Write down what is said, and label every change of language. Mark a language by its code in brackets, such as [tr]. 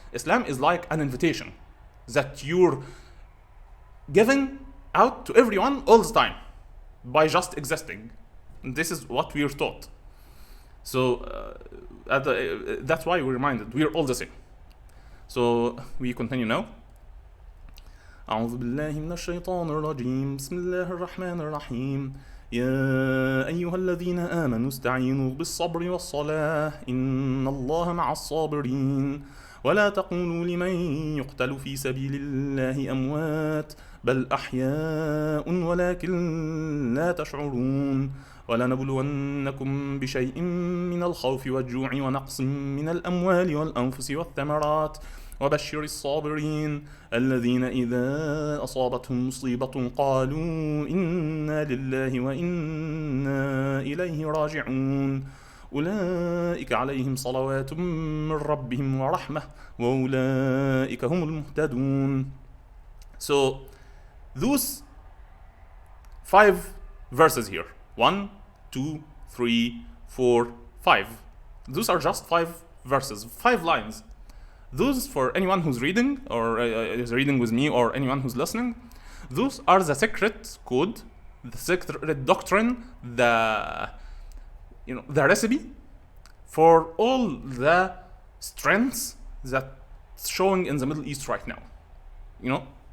[en] Islam is like an invitation that you're giving out to everyone all the time by just existing. And this is what we are taught. So that's why we're reminded we're all the same. So we continue now. [ar] أعوذ بالله من الشيطان الرجيم بسم الله الرحمن الرحيم يا أيها الذين آمنوا استعينوا بالصبر والصلاة إن الله مع الصابرين ولا تقولوا لمن يقتل في سبيل الله أموات بل أحياء ولكن لا تشعرون ولنبلونكم بشيء من الخوف والجوع ونقص من الأموال والأنفس والثمرات وبشر الصابرين الذين إذا أصابتهم مصيبة قالوا إنا لله وإنا إليه راجعون أولئك عليهم صلوات من ربهم ورحمة وأولئك هم المهتدون. [en] So those 5 verses here, 1, 2, 3, 4, 5, those are just 5 verses, 5 lines. Those, for anyone who's reading, or is reading with me, or anyone who's listening, those are the secret code, the secret doctrine, the recipe for all the strengths that's showing in the Middle East right now.